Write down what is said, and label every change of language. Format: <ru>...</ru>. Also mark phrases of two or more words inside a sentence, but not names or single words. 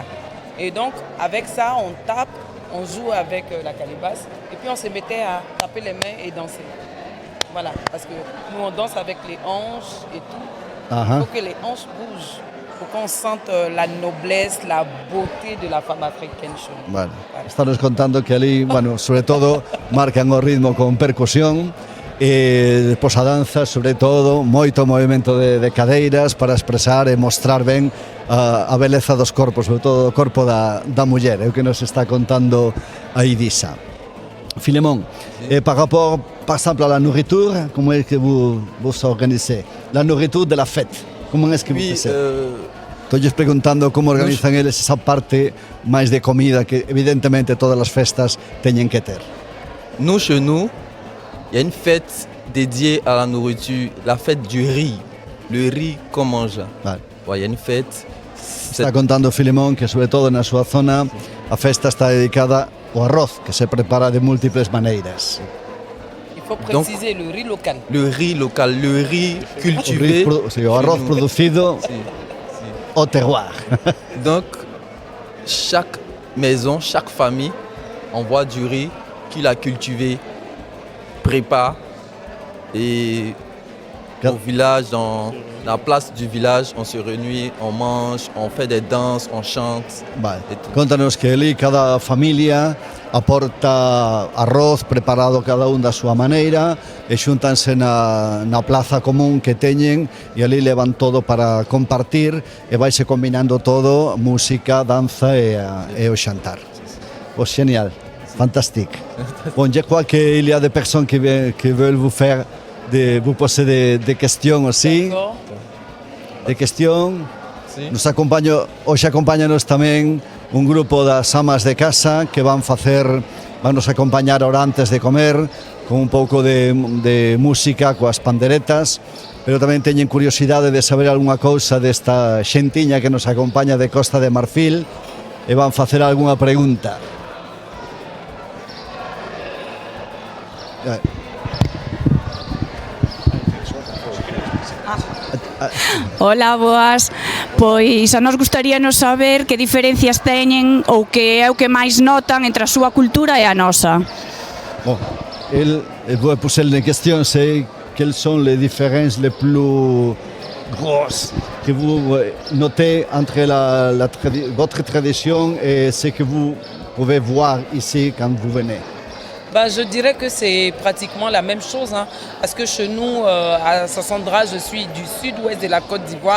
<fr>Et donc, avec ça, on tape, on joue avec la calebasse, et puis on se mettait à taper les mains et danser. Voilà, parce que nous on danse avec les hanches et tout. Il faut que les hanches bougent, pour qu'on sente la noblesse, la beauté de la femme africaine.</fr> <gl>Bueno, estamos contando que ali, bueno, sobre todo, marcan o ritmo con percusión, despois a danza, sobre todo, moito movimento de cadeiras para expresar e mostrar ben a beleza dos corpos, sobre todo o corpo da muller, é o que nos está contando a Idisa. Filemón,</gl> <fr>par rapport, par exemple, à la nourriture, comment est-ce que vous organisez? La nourriture de la fête, comment est-ce que vous faites?</fr> <gl>Estou preguntando como organizan eles esa parte máis de comida que evidentemente todas as festas teñen que ter.</gl> <fr>Nous, chez nous, il y a une fête dédiée à la nourriture, la fête du riz, le riz qu'on mange.</fr> <gl>Vale.</gl> <fr>Il y a une fête.</fr> <gl>Está contando Filemón que sobre todo na súa zona a festa está dedicada ao arroz, que se prepara de múltiples maneiras.</gl> <fr>Il faut préciser le riz local. Le riz local, le riz cultivé.</fr> <gl>O arroz producido</gl> <fr>au terroir. Donc, chaque maison, chaque famille envoie du riz qu'il a cultivé, prépare et au village, dans la place du village, on se réunit, on mange, on fait des danses, on chante.</fr> <gl>Vale. Contanos que ali cada familia aporta arroz preparado cada un da súa maneira e xuntanse na plaza común que teñen e ali levan todo para compartir e vaise combinando todo, música, danza e o xantar. Pois genial,</gl> <fr>fantastique. Bon, je crois qu'il y a des personnes qui veulent vous faire vous poser des questions aussi. De questions.</fr> <gl>Sí. Hoxe acompáñanos tamén un grupo das amas de casa que van nos acompañar ahora antes de comer con un pouco de música coas panderetas, pero tamén teñen curiosidade de saber algunha cousa desta xentiña que nos acompaña de Costa de Marfil e van facer algunha pregunta. Hola, boas. Pois a nos gustaríanos saber que diferencias teñen ou que é o que máis notan entre a súa cultura e a nosa.</gl> <fr>Bon, vous posez la question, c'est quelles sont les différences les plus grosses que vous notez entre votre tradition et ce que vous pouvez voir ici quand vous venez? Je dirais que c'est pratiquement la même chose, hein, parce que chez nous, à Sassandra, je suis du sud-ouest de la Côte d'Ivoire.</fr>